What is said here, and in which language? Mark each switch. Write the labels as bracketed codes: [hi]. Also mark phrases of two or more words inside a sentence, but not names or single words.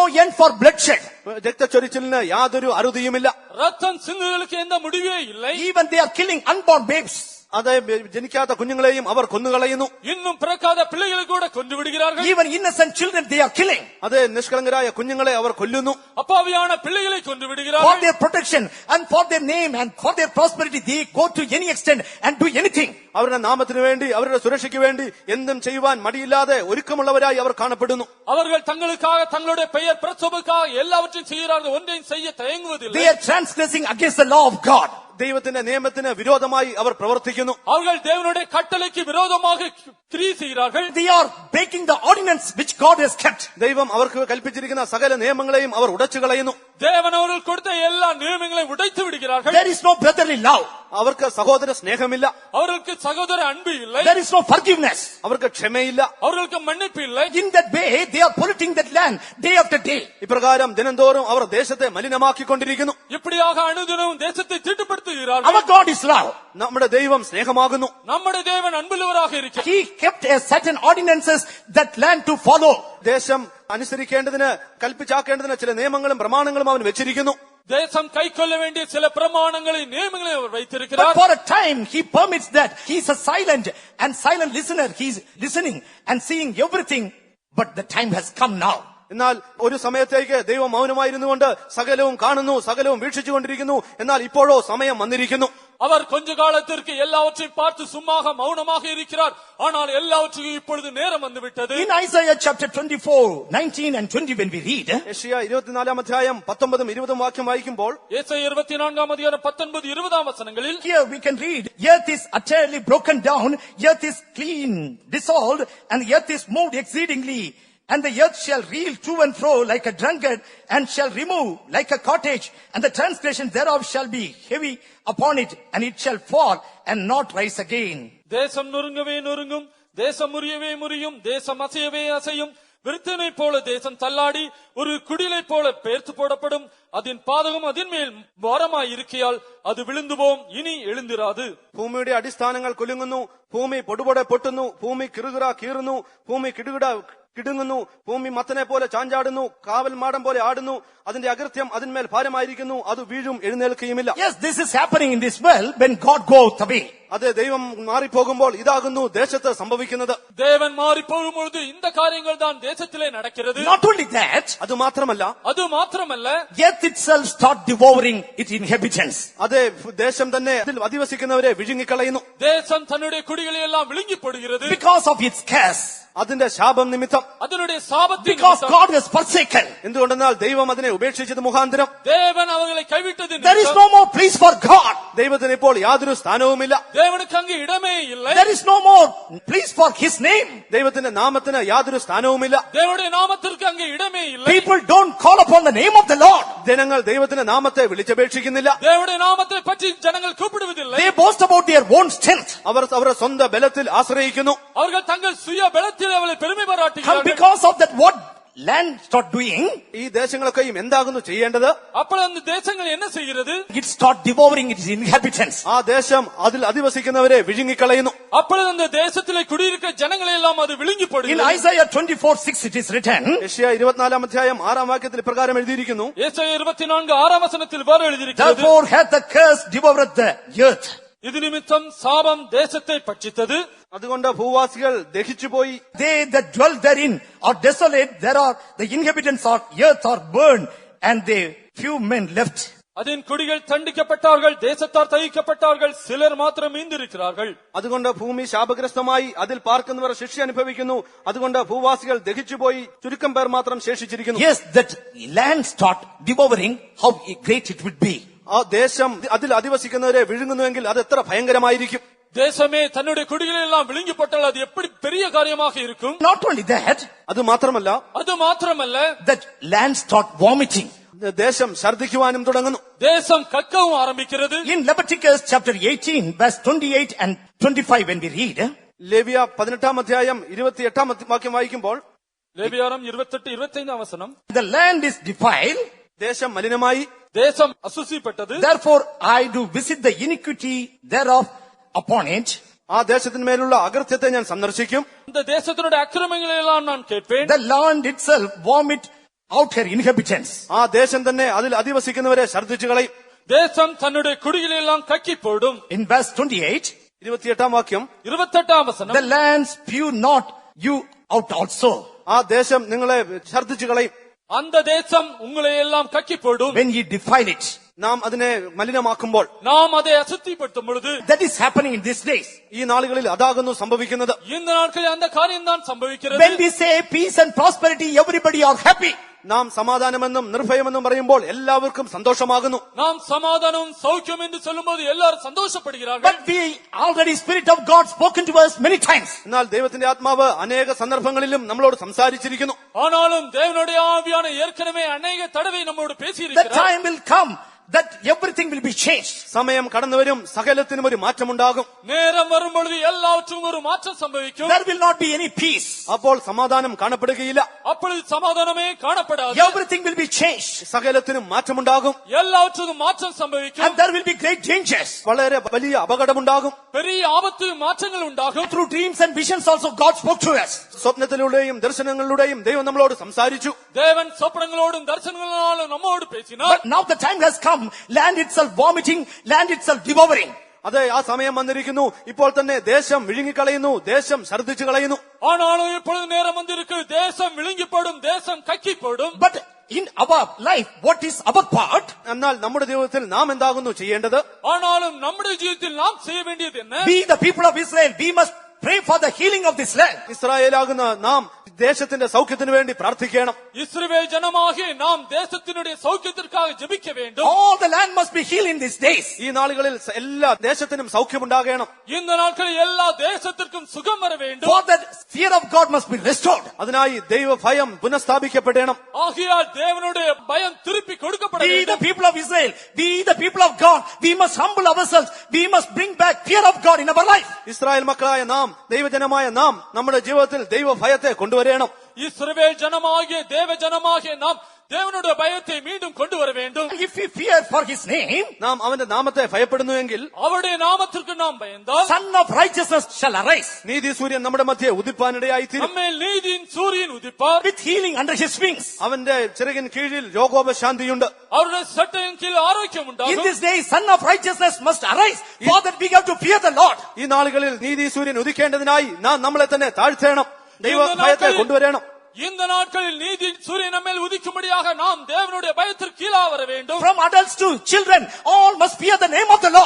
[en] no end for bloodshed. [ml] രക്തച്ചൊരിച്ചിലിന് യാതൊരു അറുതിയുമില്ല. [ta] ரத்தம் சிந்துதலுக்கு எந்த முடிவே இல்லை. [en] Even they are killing unborn babes. [ml] അത് ജനിക്കാത്ത കുഞ്ഞുങ്ങളെയും അവർ കൊന്നുകളയുന്നു. [ta] இன்னும் பிறக்காத பிள்ளைகளை கூட கொன்று விடுகிறார்கள். [en] Even innocent children they are killing. [ml] അത് നിഷ്കളങ്കരായ കുഞ്ഞുങ്ങളെ അവർ കൊല്ലുന്നു. [ta] அப்பாவியான பிள்ளைகளை கொன்று [en] For [ta] விடுகிறார்கள். [en] their protection and for their name and for their prosperity, they go to any extent and do anything. [ml] അവരുടെ നാമത്തിന് വേണ്ടി അവരുടെ സുരക്ഷയ്ക്ക് വേണ്ടി എന്തും ചെയ്യുവാൻ മടിയില്ലാതെ ഒരുക്കമുള്ളവരായി അവർ കാണപ്പെടുന്നു. [ta] அவர்கள் தங்களுக்காக தங்களுடைய பெயர் பிரசவத்துக்காக எல்லாவற்றையும் செய்கிறார்கள். ஒன்றையும் செய்ய தயங்குவதில்லை. [en] They are transgressing against the law of God. [ml] ദൈവത്തിന്റെ നിയമത്തിന് വിരോധമായി അവർ പ്രവർത്തിക്കുന്നു. [ta] அவர்கள் தேவனுடைய கட்டளைக்கு விரோதமாக கிரியை செய்கிறார்கள். [en] They are breaking the ordinance which God has kept. [ml] ദൈവം അവർക്ക് കൽപ്പിച്ചിരിക്കുന്ന സകല നിയമങ്ങളെയും അവർ ഉടച്ചു കളയുന്നു. [ta] தேவன் அவர்கள் கொடுத்த எல்லா நியமங்களையும் உடைத்து விடுகிறார்கள். [en] There is no brotherly love. [ml] അവർക്ക് സഹോദര സ്നേഹമില്ല. [ta] அவர்களுக்கு சகோதர அன்பு இல்லை. [en] There is no forgiveness. [ml] അവർക്ക് ക്ഷമയില്ല. [ta] அவர்களுக்கு மன்னிப்பு இல்லை. [en] In that way, they are polluting that land day after day. [ml] ഇപ്രകാരം ദിനംതോറും അവർ ദേശത്തെ മലിനമാക്കിക്കൊണ്ടിരിക്കുന്നു. [ta] இப்படியாக அனுதினமும் தேசத்தை தீட்டுப்படுத்துகிறார்கள். [en] Our God is love. [ml] നമ്മുടെ ദൈവം സ്നേഹമാകുന്നു. [ta] நம்முடைய தேவன் அன்புள்ளவராக இருக்கிறார். [en] He kept a certain ordinances that land to follow. [ml] ദേശം അനുസരിക്കേണ്ടതിന് കൽപ്പിച്ചാക്കേണ്ടതിന് ചില നിയമങ്ങളും പ്രമാണങ്ങളും അവൻ വെച്ചിരിക്കുന്നു. [ta] தேசம் கைக்கொள்ள வேண்டிய சில பிரமாணங்களை நியமங்களை அவர் [en] But [ta] வைத்திருக்கிறார். [en] for a time, he permits that. He's a silent and silent listener. He's listening and seeing everything. But the time has come now. [ml] എന്നാൽ ഒരു സമയത്തേക്ക് ദൈവം മൗനമായിരുന്നുകൊണ്ട് സകലവും കാണുന്നു, സകലവും വീക്ഷിച്ചുകൊണ്ടിരിക്കുന്നു. എന്നാൽ ഇപ്പോഴോ സമയം വന്നിരിക്കുന്നു. [ta] அவர் கொஞ்ச காலத்திற்கு எல்லாவற்றையும் பார்த்து சும்மாக மௌனமாக இருக்கிறார். ஆனால் எல்லாவற்றையும் இப்பொழுது நேரம் வந்துவிட்டது. [en] In Isaiah chapter 24:19 and 20, when we read, [ml] യെശയ്യാ 24 അധ്യായം 19 20 വാക്യം വായിക്കുമ്പോൾ [ta] ஏசாயா 24 அதிகாரம் 19 20 வசனங்களில் [en] here we can read, earth is utterly broken down, earth is clean, dissolved, and the earth is moved exceedingly. And the earth shall reel to and fro like a drunkard, and shall remove like a cottage, and the transgression thereof shall be heavy upon it, and it shall fall and not rise again. [ta] தேசம் நொறுங்கவே நொறுங்கும், தேசம் முறியவே முறியும், தேசம் அசையவே அசையும். விருத்தினை போல தேசம் தள்ளாடி ஒரு குடிலை போல பெயர்த்து போடப்படும். அதன் பாதகம் அதன் மேல் ഭാരമായി இருக்கையால் அது விழுந்து போம், இனி எழுந்திராது. [ml] ഭൂമിയുടെ അടിസ്ഥാനങ്ങൾ കുലുങ്ങുന്നു, ഭൂമി പൊടുപൊടെ പൊട്ടുന്നു, ഭൂമി കിറുകിറ കീറുന്നു, ഭൂമി കിടുങ്ങുന്നു, ഭൂമി മത്തനെ പോലെ ചാഞ്ചാടുന്നു, കാവൽ മാടം പോലെ ആടുന്നു. അതിന്റെ അകൃത്യം അതിന്മേൽ ഭാരമായിരിക്കുന്നു, അത് വീഴും, എഴുന്നേൽക്കുകയുമില്ല. [en] Yes, this is happening in this world when God goes away. [ml] അത് ദൈവം മാറിപ്പോകുമ്പോൾ ഇതാകുന്നു ദേശത്ത് സംഭവിക്കുന്നത്. [ta] தேவன் மாறி போகும்பொழுது இந்த காரியங்கள் தான் தேசத்திலே நடக்கிறது. [en] Not only that, [ml] അത് മാത്രമല്ല, [ta] அது மாத்திரமல்ல, [en] earth itself start devouring its inhabitants. [ml] അതേ ദേശം തന്നെ അതിൽ അധിവസിക്കുന്നവരെ വിഴുങ്ങിക്കളയുന്നു. [ta] தேசம் தன்னுடைய குடிகளை எல்லாம் விழுங்கி போடுகிறது. [en] Because of its curse. [ml] അതിന്റെ ശാപം നിമിത്തം. [ta] அதனுடைய சாபத்தின் [en] Because [ta] நிமித்தம். [en] God has forsaken. [ml] എന്തുകൊണ്ടെന്നാൽ ദൈവം അതിനെ ഉപേക്ഷിച്ചത് മുഖാന്തരം. [ta] தேவன் அவர்களை கைவிட்டது [en] There is [ta] நிமித்தம். [en] no more place for God. [ml] ദൈവത്തിന് ഇപ്പോൾ യാതൊരു സ്ഥാനവുമില്ല. [ta] தேவனுக்கு அங்கு இடமே இல்லை. [en] There is no more place for His name. [ml] ദൈവത്തിന്റെ നാമത്തിന് യാതൊരു സ്ഥാനവുമില്ല. [ta] தேவனுடைய நாமத்திற்கு அங்கு இடமே இல்லை. [en] People don't call upon the name of the Lord. [ml] ജനങ്ങൾ ദൈവത്തിന്റെ നാമത്തെ വിളിച്ചപേക്ഷിക്കുന്നില്ല. [ta] தேவனுடைய நாமத்தை பற்றி ஜனங்கள் கூப்பிடுவதில்லை. [en] They boast about their own strength. [ml] അവർ അവരുടെ സ്വന്തം ബലത്തിൽ ആശ്രയിക്കുന്നു. [ta] அவர்கள் தங்கள் சுய பலத்தில் அவளை பெருமை [en] And [ta] பாராட்டுகிறார்கள். [en] because of that, what land start doing? [ml] ഈ ദേശങ്ങളൊക്കെയും എന്താകുന്നു ചെയ്യേണ്ടത്? [ta] அப்பொழுது அந்த தேசங்கள் என்ன செய்கிறது? [en] It start devouring its inhabitants. [ml] ആ ദേശം അതിൽ അധിവസിക്കുന്നവരെ വിഴുങ്ങിക്കളയുന്നു. [ta] அப்பொழுது அந்த தேசத்திலே குடியிருக்கிற ஜனங்களை எல்லாம் அது விழுங்கி [en] In [ta] போடுகிறது. [en] Isaiah 24:6 it is written, [ml] യെശയ്യാ 24 അധ്യായം 6 വാക്യത്തിൽ ഇപ്രകാരം എഴുതിയിരിക്കുന്നു. [ta] ஏசாயா 24 வசனத்தில் இவ்வாறு எழுதியிருக்கிறது. [en] therefore hath the curse devoured the earth. [ta] இது நிமித்தம் சாபம் தேசத்தை பட்சித்தது. [ml] അതുകൊണ്ട് ഭൂവാസികൾ ദഹിച്ചുപോയി. [en] They that dwell therein are desolate. There are the inhabitants of earth are burned, and they few men left. [ta] அதன் குடிகள் தண்டிக்கப்பட்டார்கள், தேசத்தார் தகிக்கப்பட்டார்கள், சிலர் மாத்திரம் மீந்திருக்கிறார்கள். [ml] അതുകൊണ്ട് ഭൂമി ശാപഗ്രസ്തമായി, അതിൽ പാർക്കുന്നവർ ശിക്ഷ അനുഭവിക്കുന്നു. അതുകൊണ്ട് ഭൂവാസികൾ ദഹിച്ചുപോയി, ചുരുക്കം പേർ മാത്രം ശേഷിച്ചിരിക്കുന്നു. [en] Yes, that land start devouring, how great it would be. [ml] ആ ദേശം അതിൽ അധിവസിക്കുന്നവരെ വിഴുങ്ങുന്നുവെങ്കിൽ അത് എത്ര ഭയങ്കരമായിരിക്കും. [ta] தேசமே தன்னுடைய குடிகளை எல்லாம் விழுங்கி போட்டால் அது எப்படி பெரிய காரியமாக இருக்கும். [en] Not only that, [ml] അത് മാത്രമല്ല, [ta] அது மாத்திரமல்ல, [en] that land start vomiting. [ml] ദേശം ഛർദ്ദിക്കുവാനും തുടങ്ങുന്നു. [ta] தேசம் கக்கவும் ஆரம்பிக்கிறது. [en] In Leviticus chapter 18 verse 28 and 25 when we read, [ml] ലേവ്യ 18 അധ്യായം 28 വാക്യം വായിക്കുമ്പോൾ, [ta] லேவியாரம் 28 25 வசனம், [en] the land is defiled, [ml] ദേശം മലിനമായി, [ta] தேசம் அசுசிப்பட்டது. [en] therefore I do visit the iniquity thereof upon it. [ml] ആ ദേശത്തിന്മേലുള്ള അകൃത്യത്തെ ഞാൻ സന്ദർശിക്കും. [ta] இந்த தேசத்தினுடைய அக்கிரமங்களை எல்லாம் நான் கேட்பேன். [en] The land itself vomit out her inhabitants. [ml] ആ ദേശം തന്നെ അതിൽ അധിവസിക്കുന്നവരെ ഛർദ്ദിച്ചു കളയും. [ta] தேசம் தன்னுடைய குடிகளை எல்லாம் கக்கி போடும். [en] In verse 28, [ml] 28 വാക്യം. [ta] 28 വസനം. [en] The land spew not you out also. [ml] ആ ദേശം നിങ്ങളെ ഛർദ്ദിച്ചു കളയും. [ta] அந்த தேசம் உங்களை எல்லாம் கக்கி போடும். [en] When ye defile it. [ml] നാം അതിനെ മലിനമാക്കുമ്പോൾ. [ta] நாம் அதை அசுத்திப்படுத்தும் பொழுது. [en] That is happening in these days. [ml] ഈ നാളുകളിൽ അതാകുന്നു സംഭവിക്കുന്നത്. [ta] இந்த நாட்களில் அந்த காரியம் தான் சம்பவிக்கிறது. [en] When we say peace and prosperity, everybody are happy. [ml] നാം സമാധാനമെന്നും നിർഭയമെന്നും പറയുമ്പോൾ എല്ലാവർക്കും സന്തോഷമാകുന്നു. [ta] நாம் சமாதானம் சௌக்கியம் என்று சொல்லும்போது எல்லாரும் சந்தோஷப்படுகிறார்கள். [en] But we already Spirit of God spoken to us many times. [ml] എന്നാൽ ദൈവത്തിന്റെ ആത്മാവ് അനേക സന്ദർഭങ്ങളിലും നമ്മളോട് സംസാരിച്ചിരിക്കുന്നു. [ta] ஆனாலும் தேவனுடைய ஆவியான ஏற்கனவே அநேக தடவை நம்மோடு [en] The [ta] பேசியிருக்கிறார். [en] time will come that everything will be changed. [ml] സമയം കടന്നുവരും, സകലത്തിനും ഒരു മാറ്റമുണ്ടാകും. [ta] நேரம் வரும் பொழுது எல்லாவற்றுக்கும் ஒரு மாற்றம் சம்பவிக்கும். [en] There will not be any peace. [ml] അപ്പോൾ സമാധാനം കാണപ്പെടുകയില്ല. [ta] அப்பொழுது சமாதானமே காணப்படாது. [en] Everything will be changed. [ml] സകലത്തിനും മാറ്റമുണ്ടാകും. [ta] எல்லாவற்றுக்கும் மாற்றம் [en] And [ta] சம்பவிக்கும். [en] there will be great dangers. [ml] വളരെ വലിയ അപകടമുണ്ടാകും. [ta] பெரிய ஆபத்து மாற்றங்கள் உண்டாகும். [en] Through dreams and visions also God spoke to us. [ml] സ്വപ്നത്തിലൂടെയും ദർശനങ്ങളിലൂടെയും ദൈവം നമ്മളോട് സംസാരിച്ചു. [ta] தேவன் சொப்பனங்களோடும் தரிசனங்களாலும் நம்மோடு பேசினார். [en] But now the time has come, land itself vomiting, land itself devouring. [ml] അതെ, ആ സമയം വന്നിരിക്കുന്നു. ഇപ്പോൾ തന്നെ ദേശം വിഴുങ്ങിക്കളയുന്നു, ദേശം ഛർദ്ദിച്ചു കളയുന്നു. [ta] ஆனாலும் இப்பொழுது நேரம் வந்திருக்கு. தேசம் விழுங்கிப்படும், தேசம் கக்கிப்படும். [en] But in our life, what is our part? [ml] എന്നാൽ നമ്മുടെ ജീവിതത്തിൽ നാം എന്താകുന്നു ചെയ്യേണ്ടത്? [ta] ஆனாலும் நம்முடைய ஜீவிதத்தில் நாம் செய்ய வேண்டியது என்ன? [en] We the people of Israel, we must pray for the healing of this land. [ml] ഇസ്രായേലാകുന്ന നാം ദേശത്തിന്റെ സൗഖ്യത്തിനു വേണ്ടി പ്രാർത്ഥിക്കണം. [ta] இஸ்ரவேல் ஜனமாகிய நாம் தேசத்தினுடைய சௌக்கியத்திற்காக ஜெபிக்க வேண்டும். [en] All the land must be healed in these days. [ml] ഈ നാളുകളിൽ എല്ലാ ദേശത്തിനും സൗഖ്യമുണ്ടാകണം. [ta] இந்த நாட்களில் எல்லா தேசத்திற்கும் சுகம் வர வேண்டும். [en] For that fear of God must be restored. [ml] അതിനായി ദൈവഭയം പുനഃസ്ഥാപിക്കപ്പെടണം. [ta] ஆகையால் தேவனுடைய பயம் திருப்பி கொடுக்கப்பட [en] We the [ta] வேண்டும். [en] people of Israel, we the people of God, we must humble ourselves. We must bring back fear of God in our life. [ml] ഇസ്രായേൽ മക്കളായ നാം, ദൈവജനമായ നാം നമ്മുടെ ജീവിതത്തിൽ ദൈവഭയത്തെ കൊണ്ടുവരണം. [ta] இஸ்ரவேல் ஜனமாகிய தேவ ஜனமாகிய நாம் தேவனுடைய பயத்தை மீண்டும் கொண்டு வர வேண்டும். [en] If we fear for his name, [ml] നാം അവന്റെ നാമത്തെ ഭയപ്പെടുന്നുവെങ്കിൽ [ta] அவருடைய நாமத்திற்கு நாம் பயந்தால் [en] Son of righteousness shall arise [ml] നീതി സൂര്യൻ നമ്മുടെ മധ്യേ ഉദിപ്പാനിടയായിത്തീരും. [ta] நம்மேல் நீதியின் சூரியன் உதிப்பார். [en] with healing under his wings. [ml] അവന്റെ ചിറകിൻ കീഴിൽ രോഗോപശാന്തിയുണ്ട്. [ta] அவருடைய சட்டையின் கீழ் ஆரோக்கியம் [en] In [ta] உண்டாகும். [en] this day, Son of righteousness must arise. For that we have to fear the Lord. [ml] ഈ നാളുകളിൽ നീതി സൂര്യൻ ഉദിക്കേണ്ടതിനായി നാം നമ്മളെ തന്നെ താഴ്ത്തേണം, ദൈവഭയത്തെ കൊണ്ടുവരണം. [ta] இந்த நாட்களில் நீதியின் சூரியன் நம்மேல் உதிக்கும்படியாக நாம் தேவனுடைய பயத்திற்கு கீழா வர வேண்டும். [en] From adults to children, all must fear the name of the Lord.